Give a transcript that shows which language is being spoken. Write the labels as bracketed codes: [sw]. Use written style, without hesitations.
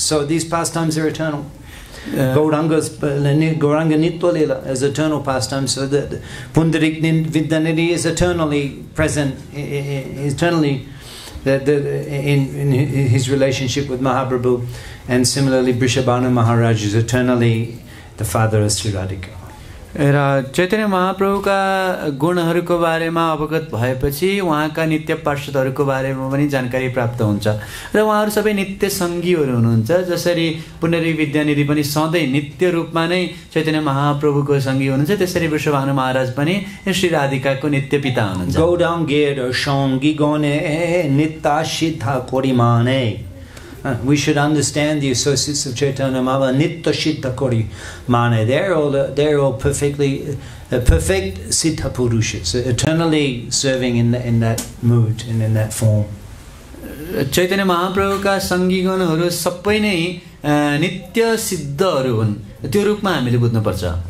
[en] So these pastimes are eternal. Gauranga Nitya Lila is eternal pastime, so that Pundarik Vidyanidhi is eternally present, eternally in his relationship with Mahaprabhu, and similarly Vrishabhanu Maharaj is eternally the father of Sri Radhika. [ne] र चैतन्य महाप्रभुका गुणहरूको बारेमा अवगत भएपछि उहाँका नित्य पार्षदहरूको बारेमा पनि जानकारी प्राप्त हुन्छ र उहाँहरू सबै नित्य सङ्गीहरू हुनुहुन्छ। जसरी पुण्डरिक विद्यानिधि पनि सधैँ नित्य रूपमा नै चैतन्य महाप्रभुको सङ्गी हुनुहुन्छ, त्यसरी वृषभानु महाराज पनि श्री राधिकाको नित्य पिता हुनुहुन्छ। [bn] गौराङ्गेर सङ्गी गणे नित्य सिद्ध कोरिमाने. [en] We should understand the associates of Chaitanya Mahaprabhu, [bn] Nitya Siddha Kori Mane. [en] They're all perfectly perfect Siddha Purushas, eternally serving in that mood and in that form. [ne] Chaitanya महाप्रभुका सङ्गीगणहरू सबै नै नित्य सिद्धहरू हुन्, त्यो रूपमा हामीले बुझ्नुपर्छ।